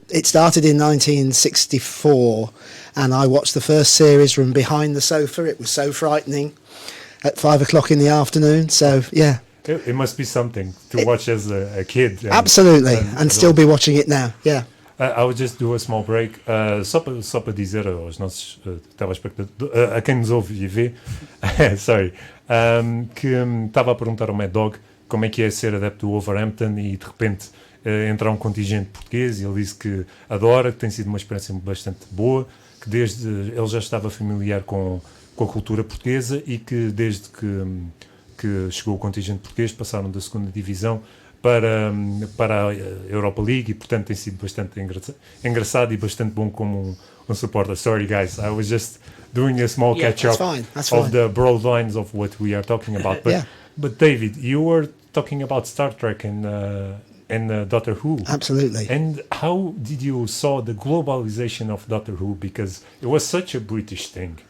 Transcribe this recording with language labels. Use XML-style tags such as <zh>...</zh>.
<en>It started in 1964 and I watched the first series from behind the sofa. It was so frightening at 5 o'clock in the afternoon. So, yeah. It must be something to watch as a kid. Absolutely. And still be watching it now. Yeah. I would just do a small break.</en> <pt>Só para dizer aos nossos telespectadores, a quem nos ouve e vê, sorry, que estava a perguntar ao Mad Dog como é que é ser adepto do Wolverhampton e de repente entrar um contingente português, e ele disse que adora, que tem sido uma experiência bastante boa, que desde ele já estava familiar com a cultura portuguesa e que desde que chegou o contingente português passaram da segunda divisão para a Europa League e portanto tem sido bastante engraçado e bastante bom como um supporter.</pt> <en>Sorry guys, I was just doing a small catch-up of the broad lines of what we are talking about. But David, you were talking about Star Trek and Doctor Who. Absolutely. And how did you saw the globalization of Doctor Who? Because it was such a British thing.</en>